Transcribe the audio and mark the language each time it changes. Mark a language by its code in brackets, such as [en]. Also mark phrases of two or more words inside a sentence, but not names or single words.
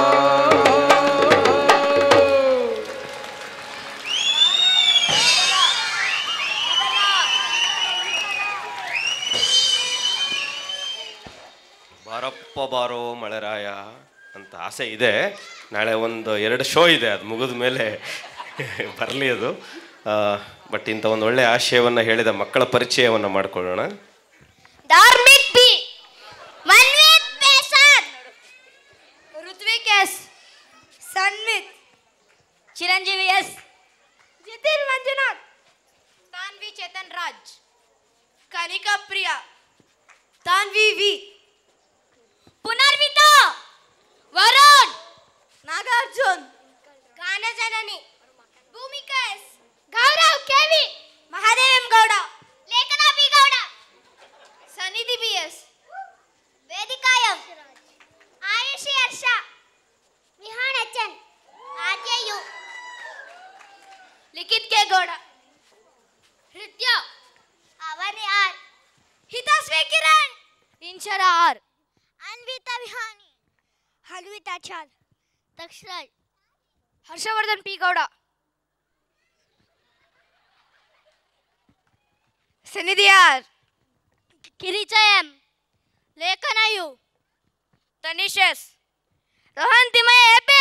[kn] ಬಾರಪ್ಪ ಬಾರೋ ಮಳೆರಾಯ ಅಂತ ಆಸೆ ಇದೆ. ನಾಳೆ ಒಂದು 2 ಶೋ ಇದೆ, ಅದು ಮುಗಿದ ಮೇಲೆ ಬರಲಿ ಅದು. ಬಟ್ ಇಂಥ ಒಂದು ಒಳ್ಳೆಯ ಆಶಯವನ್ನು ಹೇಳಿದ ಮಕ್ಕಳ ಪರಿಚಯವನ್ನು ಮಾಡಿಕೊಳ್ಳೋಣ. धार्मिक भी मनवीत पेशर ऋत्विक एस सन्मित चिरंजीवी एस जितिन मंजुनाथ तान्वी चेतन राज कनिका प्रिया तान्वी वी पुनर्विता वरुण नागार्जुन गानजननी भूमिका एस गौरव केवी महादेव एम गौड़ लेखना बी गौड़ सनिधि बीएस वेदिका एम आयुषी हर्ष विहान एचन आद्य यू लिखित के गौड़ हृदय अवनी आर हितस्वी किरण इंशरा आर अन्विता विहानी हलविता चाल ದಕ್ಷರಾಜ್. ಹರ್ಷವರ್ಧನ್ ಪಿ ಗೌಡ. ಸನಿಧಿಯಾರ್. ಕಿರಿಚ ಎಂ. ಲೇಖನ ಯು. ತನಿಷ್ ಎಸ್. ರೋಹನ್ ತಿಮಯ ಎಪಿ.